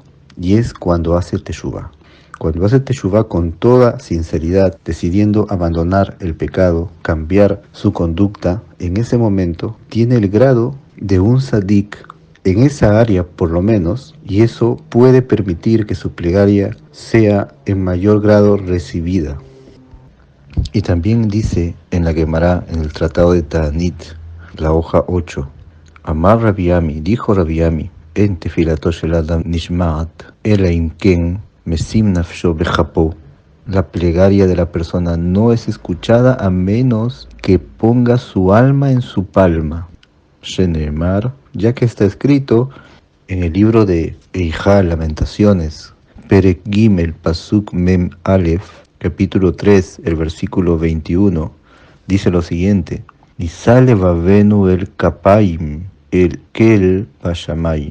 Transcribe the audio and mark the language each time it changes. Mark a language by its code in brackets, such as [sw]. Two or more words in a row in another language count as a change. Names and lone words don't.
[es] Y es cuando hace teshuvá. Cuando hace teshuvá con toda sinceridad, decidiendo abandonar el pecado, cambiar su conducta, en ese momento tiene el grado de un tzadik en esa área por lo menos, y eso puede permitir que su plegaria sea en mayor grado recibida. Y también dice en la Gemara, en el Tratado de Ta'anit, la hoja 8, [he] אמר רבי אמי, [es] dijo Rabbi Ami, [he] אין תפלתו של אדם נשמעת אלא אם כן משים נפשו בכפו. [es] La plegaria de la persona no es escuchada a menos que ponga su alma en su palma. Sheneemar, ya que está escrito en el libro de Eijá, Lamentaciones, [he] פרק גימל, פסוק מם אלף, [es] capítulo 3, el versículo 21, dice lo siguiente: [he] נשא לבבנו אל כפים אל אל בשמים.